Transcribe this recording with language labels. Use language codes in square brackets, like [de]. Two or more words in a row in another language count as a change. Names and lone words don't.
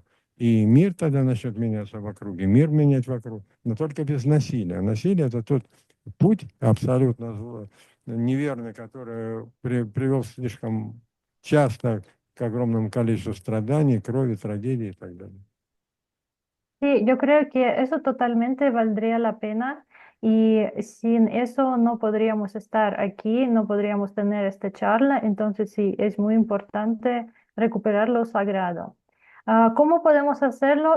[ru] И мир тогда начнет меняться вокруг, и мир менять вокруг, но только без насилия. Насилие – это тот путь абсолютно неверный, который привел слишком часто к огромному количеству страданий, крови, трагедий и так далее. [es] Sí, yo creo que eso totalmente valdría la pena y sin eso no podríamos estar aquí, no podríamos tener esta charla, entonces sí, es muy importante recuperar lo sagrado. ¿Cómo podemos hacerlo?